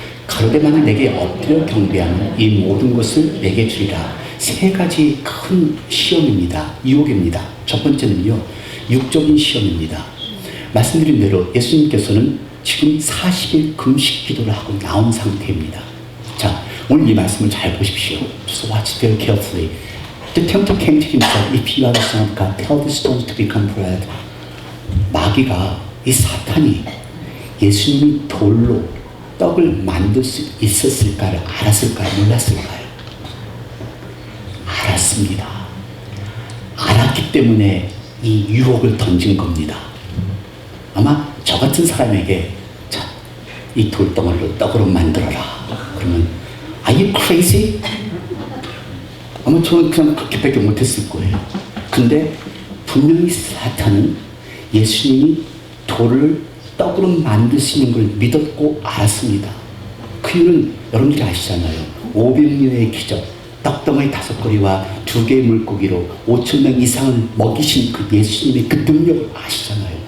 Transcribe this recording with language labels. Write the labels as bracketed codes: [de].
[ko] 가로되 만일 내게 엎드려 경배하면 이 모든 것을 내게 주리라. 세 가지 큰 시험입니다. 유혹입니다. 첫 번째는요, 육적인 시험입니다. 말씀드린 대로 예수님께서는 지금 40일 금식 기도를 하고 나온 상태입니다. 자, 오늘 이 말씀을 잘 보십시오. [en] Just watch very carefully. The tempter came to him and said, If you are the Son of God, tell the stones to become bread. [ko] 마귀가, 이 사탄이 예수님이 돌로 떡을 만들 수 있었을까를 알았을까요? 몰랐을까요? 알았습니다. 알았기 때문에 이 유혹을 던진 겁니다. 아마 저 같은 사람에게 자, 이 돌덩어리를 떡으로 만들어라. 그러면 [en] Are you crazy? [ko] 아마 저는 그냥 그렇게밖에 못했을 거예요. 근데 분명히 사탄은 예수님이 돌을 떡으로 만들 수 있는 걸 믿었고 알았습니다. 그 이유는 여러분들이 아시잖아요. 500년의 기적, 떡덩어리 5거리와 2개의 물고기로 5,000명 이상을 먹이신 그 예수님의 그 능력을 아시잖아요.